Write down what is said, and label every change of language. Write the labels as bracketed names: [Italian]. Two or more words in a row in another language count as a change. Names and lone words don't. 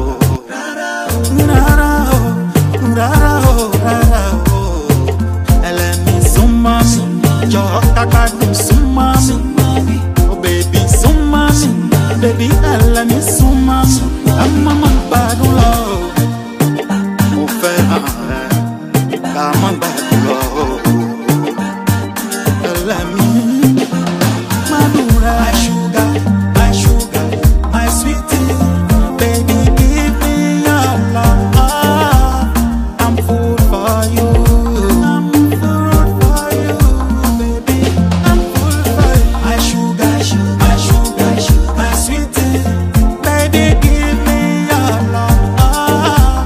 [Yoruba] rárá o rárá o rárá o ẹlẹ́mi súnmọ́ mi jọ káká dùn súnmọ́ mi [English] oh baby [Yoruba] súnmọ́ mi baby ẹlẹ́mi súnmọ́ mi àmọ́ máa gbádùn lọ mo fẹ́ràn rẹ ká má gbádùn lọ ẹlẹ́mi gbádùn rẹ. [English] My sugar, my sweetie, baby, give me your love. I'm full for you. I'm full for you, baby. I'm full for you. My sugar, my sweetie, baby, give me your love.